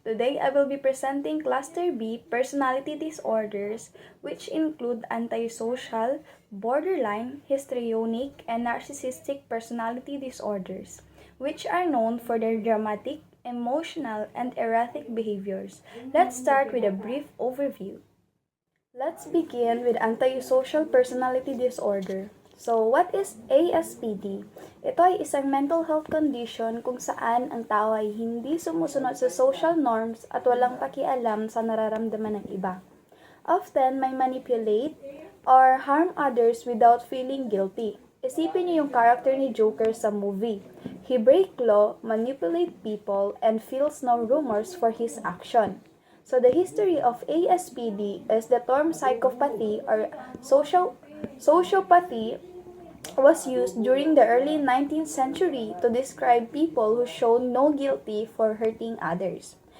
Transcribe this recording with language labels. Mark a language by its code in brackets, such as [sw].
[en] Today I will be presenting Cluster B personality disorders, which include antisocial, borderline, histrionic, and narcissistic personality disorders, which are known for their dramatic, emotional, and erratic behaviors. Let's start with a brief overview. Let's begin with antisocial personality disorder. So, what is ASPD? [tl] Ito ay isang mental health condition kung saan ang tao ay hindi sumusunod sa social norms at walang pakialam sa nararamdaman ng iba. [en] Often, may manipulate or harm others without feeling guilty. [tl] Isipin niyo yung character ni Joker sa movie. [en] He break law, manipulate people, and feels no remorse for his action. So, the history of ASPD is the term psychopathy or sociopathy was used during the early 19th century to describe people who showed no guilty for hurting others.